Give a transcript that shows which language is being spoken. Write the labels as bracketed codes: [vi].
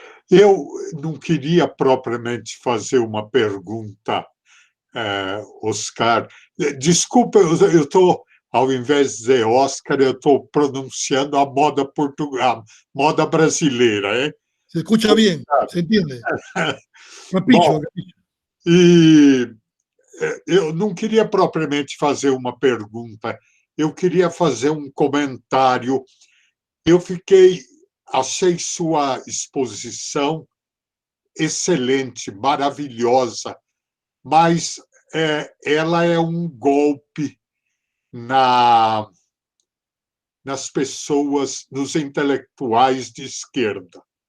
[pt] Eu não queria propriamente fazer uma pergunta, Oscar. Desculpa, eu estou, ao invés de dizer Oscar, eu estou pronunciando a moda portuguesa, moda brasileira, hein? [es] Se escucha bien, se entiende. [pt] Bom, e eu não queria propriamente fazer uma pergunta, eu queria fazer um comentário. Achei sua exposição excelente, maravilhosa, mas ela é um golpe nas pessoas, nos intelectuais de esquerda.